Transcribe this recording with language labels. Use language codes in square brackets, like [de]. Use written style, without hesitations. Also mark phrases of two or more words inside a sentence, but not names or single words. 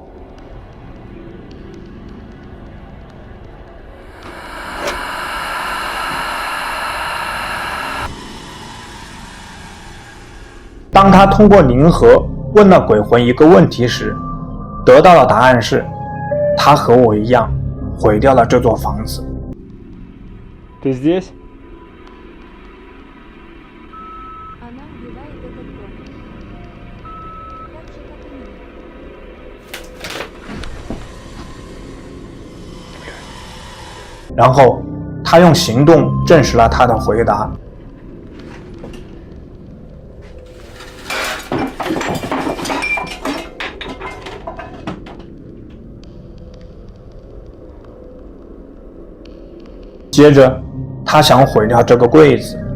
[zh] 当他通过灵盒问了鬼魂一个问题时，得到的答案是他和我一样毁掉了这座房子。 [ru] Ты здесь? Она убивает этот дом. Как же так и нет? [zh] 然后他用行动证实了他的回答。接着他想毁掉这个柜子。